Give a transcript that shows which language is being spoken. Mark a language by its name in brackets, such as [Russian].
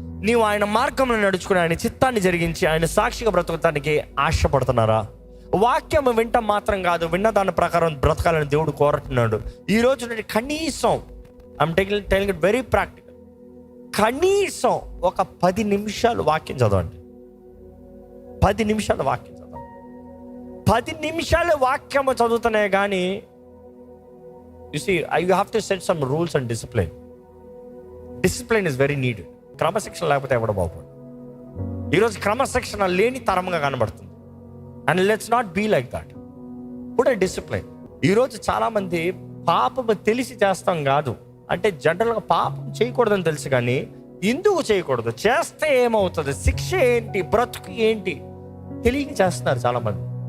[Telugu] నీవు ఆయన మార్గంలో నడుచుకుని ఆయన చిత్తాన్ని జరిగించి ఆయన సాక్షిగా బ్రతకటానికి ఆశపడుతున్నారా? వాక్యం వింటం మాత్రం కాదు, విన్న దాని ప్రకారం బ్రతకాలని దేవుడు కోరుతున్నాడు. ఈ రోజు నుండి కనీసం, [English] I'm telling it very practical, [Telugu] కనీసం ఒక 10 నిమిషాలు వాక్యం చదవండి. 10 నిమిషాలు వాక్యం చదవండి. 10 నిమిషాలు వాక్యం చదువుతున్నాయి కానీ [English] you see, you have to set some rules and discipline. Discipline is very needed. [Telugu] క్రమశిక్షణ లేకపోతే ఎవడ బాగుపడు. ఈరోజు క్రమశిక్షణ లేని తరంగా కనబడుతుంది. [English] And let's not be like that. [Telugu] కూడా డిసిప్లైన్. ఈరోజు చాలా మంది పాపం తెలిసి చేస్తాం కాదు, అంటే జనరల్గా పాపం చేయకూడదని తెలుసు కానీ ఎందుకు చేయకూడదు, చేస్తే ఏమవుతుంది, శిక్ష ఏంటి, బ్రతుకు ఏంటి తెలియక చేస్తున్నారు చాలా మంది.